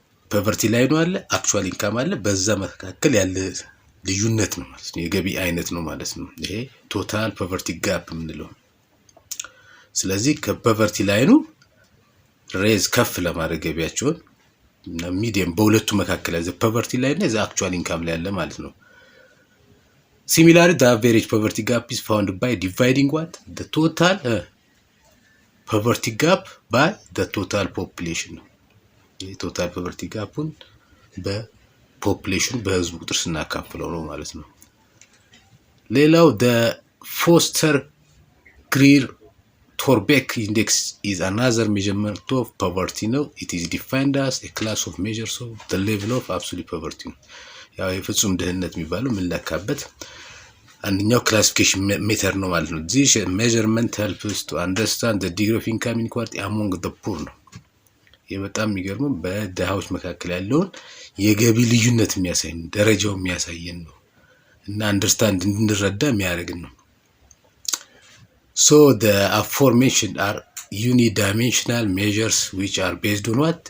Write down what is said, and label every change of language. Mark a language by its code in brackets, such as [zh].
[am] ፖቨርቲ ላይኑ አለ actual income አለ በዛ መካከል ያለ ልዩነት ነው ማለት ነው የገቢ አይነት ነው ማለት ነው ይሄ ቶታል ፖቨርቲ ጋፕ ምንለው። ስለዚህ ከፖቨርቲ ላይኑ ሬዝ ከፍ ለማድረግ ገቢያቸውን እና ሚዲየም በሁለቱ መካከል ያለ ፖቨርቲ ላይን እና actual income ላይ ያለ ማለት ነው። [en] Similarly, the average poverty gap is found by dividing what? The total poverty gap by the total population. The total poverty gap [am] በፖፑሌሽን በህዝቡ ቁጥር ስናካፍለው ነው ማለት ነው። ሌላው [en] the Foster Greer Torbeck index is another measurement of poverty [am] ነው. [en] It is defined as a class of measures of the level of absolute poverty. [am] ያው የፍጹም ድህነት የሚባለው ምን ለካበት አንደኛው ክላሲፊኬሽን ሜተር ነው ማለት ነው። [en] this measurement helps to understand the degree of income inequality among the poor [am] ነው። ይሄ በጣም የሚገርመው በድሃዎች መካከል ያለውን የገቢ ልዩነት የሚያሳይ ደረጃው የሚያሳየን ነው እና አንደርስታንድ እንድንረዳ የሚያደርግን ነው። [en] So the aforementioned are unidimensional measures which are based on what?